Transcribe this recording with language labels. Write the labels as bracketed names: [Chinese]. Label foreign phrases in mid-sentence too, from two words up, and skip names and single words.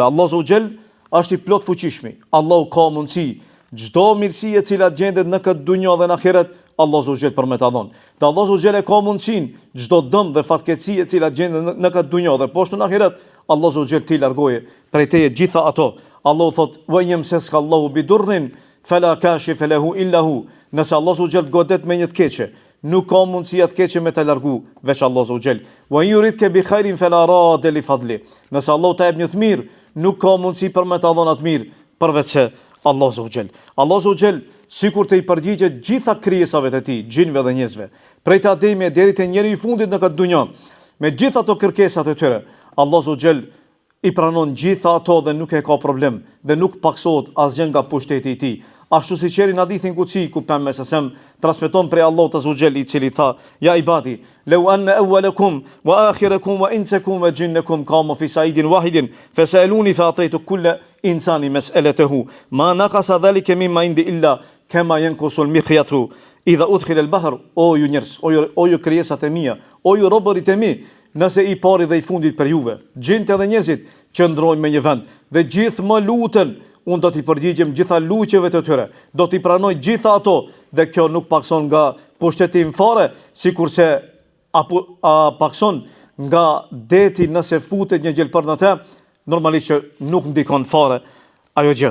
[Albanian] Allah [Arabic] عز وجل [Albanian] është i plot fuqishëm. Allahu ka mundësi çdo mirësi e cila gjendet në këtë dunjë dhe në ahiret, Allah [Arabic] عز وجل [Albanian] për me ta dhon. Dhe Allah [Arabic] عز وجل [Albanian] ka mundësinë çdo dëm dhe fatkeqësi e cila gjendet në këtë dunjë dhe poshtë në ahiret, Allah [Arabic] عز وجل [Albanian] ti largoje prej teje gjitha ato. [Arabic] Allahu thot وإن يمسسك الله بضر فلا كاشف له إلا هو. [Albanian] Nëse Allah [Arabic] عز وجل [Albanian] godet me një të keqe, nuk ka mundësi atë keqe me ta largu veç Allah [Arabic] عز وجل. وإن يردك بخير فلا راد لفضله. [Albanian] Nëse Allah ta jep një të mirë, nuk ka mundësi për me ta dhënë atë mirë përveç se Allah [Arabic] عز وجل. [Albanian] Allah [Arabic] عز وجل [Albanian] sikur të i përgjigjet gjitha krijesave të tij, gjinëve dhe njerëzve, prej të Ademit deri te njeriu i fundit në këtë dunjë, me gjitha ato kërkesat e tyre, Allah [Arabic] عز وجل [Albanian] i pranon gjitha ato dhe nuk e ka problem dhe nuk paksohet asgjë nga pushteti i tij. Ashtu si qeri në hadithin kutsi ku pejgamberi sa transmeton prej Allahut [Arabic] عز وجل [Albanian] i cili tha [Arabic] يا عبادي لو أن أولكم وآخركم وإنسكم وجنكم قاموا في صعيد واحد فسألوني فأعطيت كل إنسان مسألته ما نقص ذلك مما عندي إلا كما ينقص المخيط إذا أدخل البحر. [Albanian] O ju njerëz, o ju krijesat e mia, o ju robërit e mi, nëse i pari dhe i fundit për juve, gjinët edhe njerëzit që ndrojnë me një vend dhe gjithë më luten, unë do t'i përgjigjem gjitha luqeve të tyre, do t'i pranoj gjitha ato dhe kjo nuk pakson nga pushtetim fare, sikurse pakson nga deti nëse futet një gjelpër në te, normalisht që nuk ndikon fare ajo gjë.